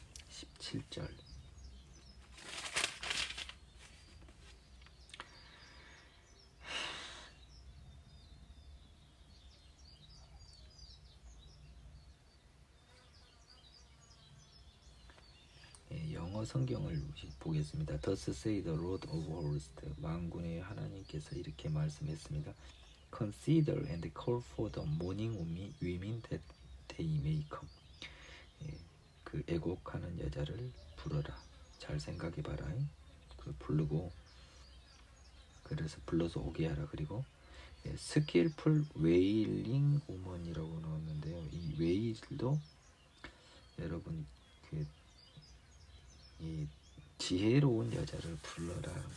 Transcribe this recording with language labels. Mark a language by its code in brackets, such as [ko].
[ko] 17절 영어 성경을 보겠습니다. [en] Thus say the Lord of hosts [ko] 만군의 하나님께서 이렇게 말씀했습니다. [en] Consider and call for the mourning women that they may come. [ko] 그 애곡하는 여자를 부르라. 잘 생각해봐라. 그 부르고 그래서 불러서 오게 하라. 그리고 [en] skillful wailing woman [ko] 이라고 나왔는데요. 이 웨일도 여러분 이 지혜로운 여자를 불러라.